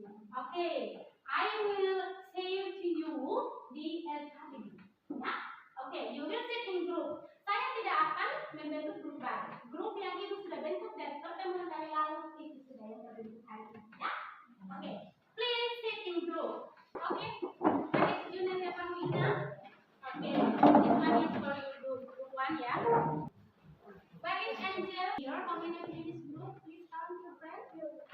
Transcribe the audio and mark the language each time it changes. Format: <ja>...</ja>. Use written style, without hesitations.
<en>Oke, I will say to you the activity, ya. Oke, you will sit in group.</en> <id>Saya tidak akan membentuk grup baru. Grup yang ibu sudah bentuk dari pertemuan dari lalu itu sudah yang terbentuk hari ini ya. Oke, please sit in group. Oke, ada student yang Wina. Oke, this one is for you group one ya. Where is Angel? Here, how many of you in this group? Please count your friends.</id>